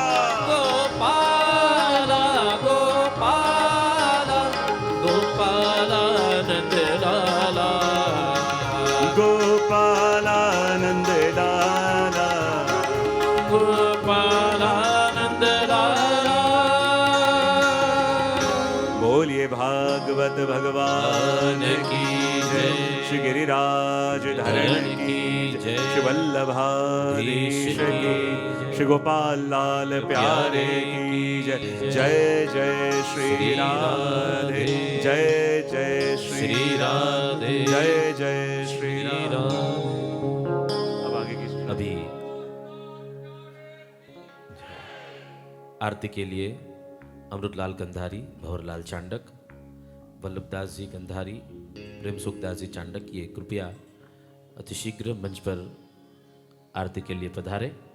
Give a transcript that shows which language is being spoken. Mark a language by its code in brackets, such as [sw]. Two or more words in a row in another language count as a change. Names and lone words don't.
[hi] गोपाल गोपाल गोपाल नंद लाला गोपाला नंद लाला गोपाल नंद लाला बोलिए भागवत भगवान की जय श्री गिरिराज धरण की जय श्री वल्लभाधीश की श्री गोपाल लाल प्यारे की जय जय जय श्री राधे जय जय श्री राधे जय जय श्री राधे। अब आगे की अभी आरती के लिए अमृतलाल गंधारी, भंवरलाल चांडक, वल्लभदास जी गंधारी, प्रेम सुखदास जी चांडक ये कृपया अतिशीघ्र मंच पर आरती के लिए पधारे।